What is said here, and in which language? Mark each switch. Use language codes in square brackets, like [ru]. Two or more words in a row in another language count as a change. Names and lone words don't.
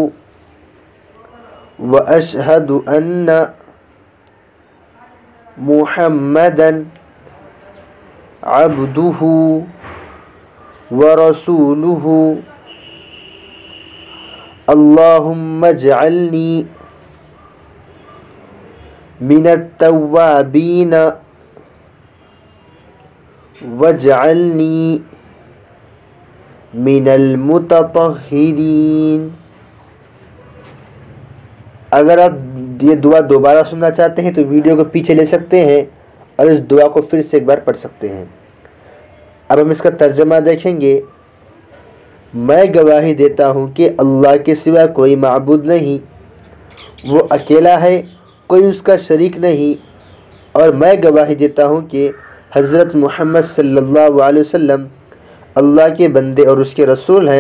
[ar] واشہد ان محمدا عبدہ ورسولہ اللہم اجعلنی من التوابین واجعلنی من المتطہرین۔ [ur] اگر آپ یہ دعا دوبارہ سننا چاہتے ہیں تو ویڈیو کو پیچھے لے سکتے ہیں اور اس دعا کو پھر سے ایک بار پڑھ سکتے ہیں۔ اب ہم اس کا ترجمہ دیکھیں گے۔ میں گواہی دیتا ہوں کہ اللہ کے سوا کوئی معبود نہیں، وہ اکیلا ہے، کوئی اس کا شریک نہیں، اور میں گواہی دیتا ہوں کہ حضرت محمد صلی اللہ علیہ وسلم اللہ کے بندے اور اس کے رسول ہیں۔